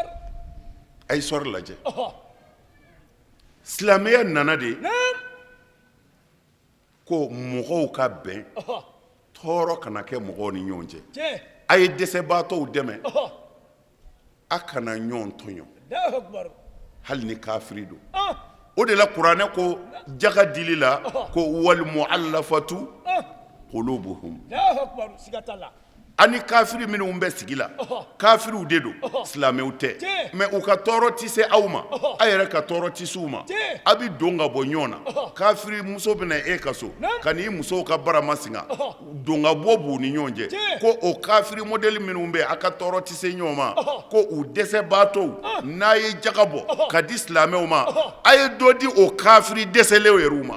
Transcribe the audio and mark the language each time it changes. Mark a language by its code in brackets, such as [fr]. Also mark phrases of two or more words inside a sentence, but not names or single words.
[bm] a ye histoire lajɛ silamɛya nana de ko mɔgɔw ka bɛn tɔɔrɔ kana kɛ mɔgɔw ni ɲɔgɔn cɛ a ye dɛsɛbaatɔw dɛmɛ a kana ɲɔgɔn tɔɲɔ [ar] الله أكبر [bm] hali ni kafiri don o de la kuranɛ ko jaga dili la ko [ar] والمؤلفة قلوبهم الله أكبر [bm] siga t'a la ani kafiri minnu bɛ sigi la kafiriw de don silamɛw tɛ mais u ka tɔɔrɔ tɛ se aw ma a yɛrɛ ka tɔɔrɔ tɛ se u ma a bɛ don ka bɔ ɲɔgɔn na kafiri muso bɛna e ka so ka n'i musow ka barama singa don ka bɔ b'u ni ɲɔgɔn cɛ ko o kafiri modèle minnu bɛ a ka tɔɔrɔ tɛ se ɲɔgɔn ma ko u dɛsɛbaatɔw n'a ye jaga bɔ ka di silamɛw ma a ye dɔ di o kafiri dɛsɛlenw yɛrɛ ma